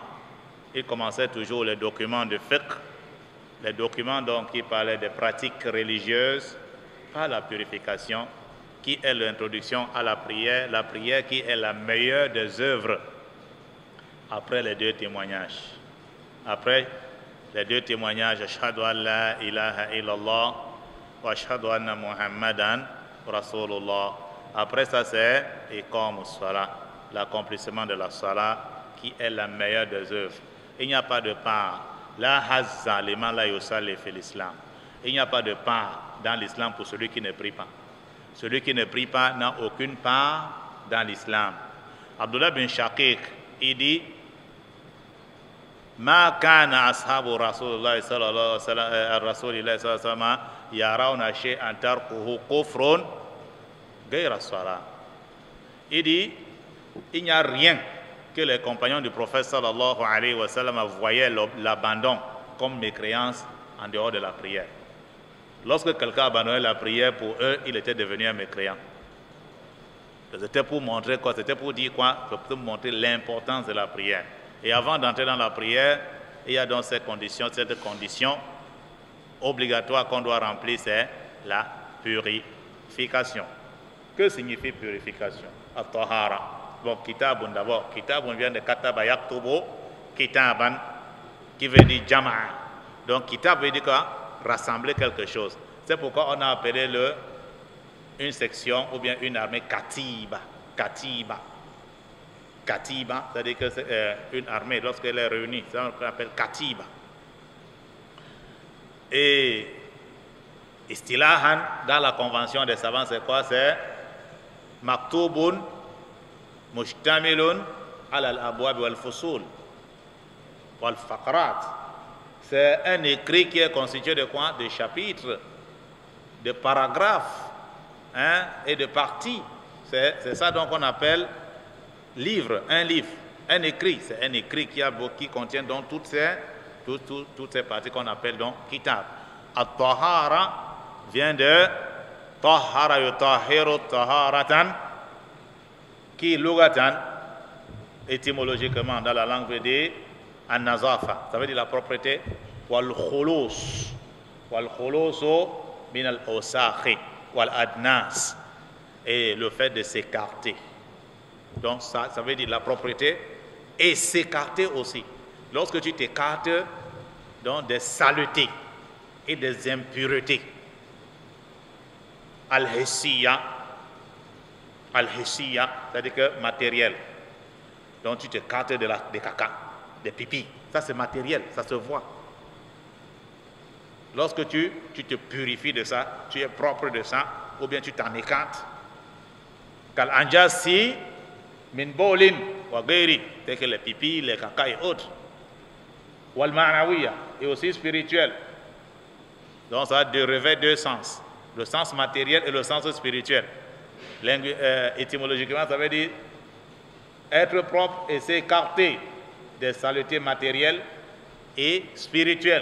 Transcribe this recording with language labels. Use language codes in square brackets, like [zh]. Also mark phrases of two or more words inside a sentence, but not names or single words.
[fr] Ils commençaient toujours les documents de fiqh, les documents donc qui parlaient des pratiques religieuses par la purification, qui est l'introduction à la prière qui est la meilleure des œuvres après les deux témoignages. Après les deux témoignages, [ar] أشهد أن لا إله إلا الله وأشهد أن محمدا رسول الله. [fr] Après ça, c'est [ar] إقامة الصلاة, [fr] l'accomplissement de la Salah, qui est la meilleure des œuvres. Il n'y a pas de part. [ar] لا حظ لمن لا يصلي في الإسلام. [fr] Il n'y a pas de part dans l'islam pour celui qui ne prie pas. Celui qui ne prie pas n'a aucune part dans l'islam. [ar] Abdullah bin Shaqiq, [fr] il dit [ar] ما كان أصحاب رسول الله صلى الله عليه وسلم يرون شيئا تركه كفر غير الصلاة. [fr] Il dit il n'y a rien que les compagnons du prophète [ar] صلى الله عليه وسلم [fr] voyaient l'abandon comme mécréance, en dehors de la prière. Lorsque quelqu'un abandonnait la prière, pour eux, il était devenu un mécréant. C'était pour montrer quoi? C'était pour dire quoi? Pour montrer l'importance de la prière. Et avant d'entrer dans la prière, il y a donc cette condition obligatoire qu'on doit remplir, c'est la purification. Que signifie purification? At-tahara. Bon, kitabun d'abord. Kitabun vient de [ar] كتب يكتب كتابا, [fr] qui veut dire jama'a. Donc, kitab veut dire quoi? Rassembler quelque chose. C'est pourquoi on a appelé une section ou bien une armée katiba. Katiba. Katiba, c'est-à-dire que c'est une armée, lorsqu'elle est réunie, c'est ce qu'on appelle katiba. Et istilahan, dans la convention des savants, c'est quoi? [ar] مكتوب مشتمل على الأبواب والفصول والفقرات. [fr] C'est un écrit qui est constitué de quoi? De chapitres, de paragraphes, hein, et de parties. C'est ça donc qu'on appelle livre, un écrit. C'est un écrit qui contient donc toutes ces parties qu'on appelle donc kitab. At-tahara vient de [ar] طهر يطهر طهارة, [fr] qui lugatan, étymologiquement dans la langue veut dire an-nazafa, ça veut dire la propreté, [ar] والخلوص من الأوساخ والأدناس, [fr] et le fait de s'écarter. Donc ça veut dire la propreté et s'écarter aussi. Lorsque tu t'écartes donc des saletés et des impuretés, al-hissiya, c'est-à-dire que matériel. Donc tu t'écartes des caca, des pipis. Ça c'est matériel, ça se voit. Lorsque tu te purifies de ça, tu es propre de ça, ou bien tu t'en écartes. [ar] كالأنجاس من بول وغيره, [fr] c'est que les pipis, les caca et autres. [ar] والمعنوية, [fr] et aussi spirituel. Donc ça revêt deux sens, le sens matériel et le sens spirituel. Étymologiquement, ça veut dire être propre et s'écarter des saletés matérielles et spirituelles.